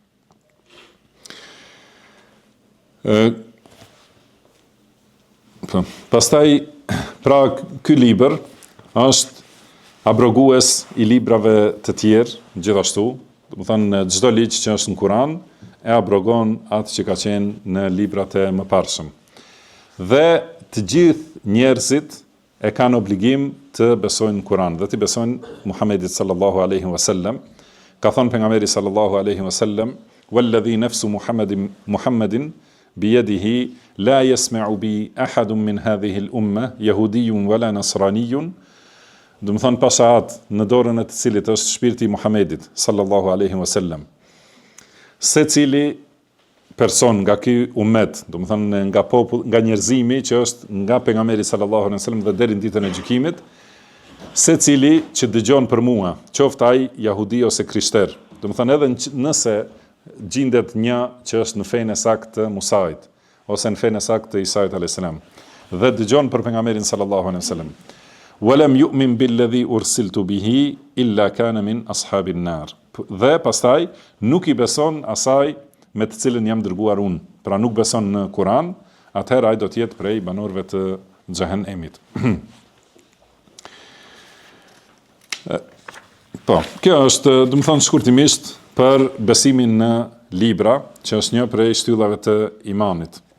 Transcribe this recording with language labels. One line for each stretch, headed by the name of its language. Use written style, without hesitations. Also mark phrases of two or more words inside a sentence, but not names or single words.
Albanian: Pastaj, pra ky libër është abrogues i librave të tjerë, gjithashtu, do të thënë çdo ligj që është në Kur'an e abrogon atë që ka qenë në librat e mëparshëm. Dhe të gjithë njerëzit e kanë obligim të besojnë në Kur'an dhe të besojnë Muhammedit
Arabic: صلى الله عليه وسلم.
Albanian: Ka thënë pejgamberi
Arabic: صلى الله عليه وسلم والذي نفس محمد بيده لا يسمع بي أحد من هذه الأمة يهودي ولا نصراني."
Albanian: Do të thonë pasat në dorën e të cilit është shpirti i Muhammedit
Arabic: صلى الله عليه وسلم.
Albanian: Secili person nga ky ummet, do të thonë nga popull, nga njerëzimi që është nga pejgamberi
Arabic: صلى الله عليه وسلم
Albanian: dhe deri në ditën e gjykimit, secili që dëgjon për mua, qoftë ai jahudi ose krishter, do të thonë edhe nëse gjendet një që është në fenë e saktë të Musait ose në fenë e saktë të Isait
Arabic: عليه السلام,
Albanian: dhe dëgjon për pejgamberin
Arabic: صلى الله عليه وسلم. ولم يؤمن بالذي أرسلت به إلا كان من أصحاب النار.
Albanian: Dhe pastaj nuk i beson asaj me të cilën jam dërguar unë. Pra nuk beson në Kur'an, atëherë ai do të jetë prej banorëve të xhehenemit. Po, kjo është, do të thonë shkurtimisht, për besimin në libra, që është një prej shtyllave të imanit.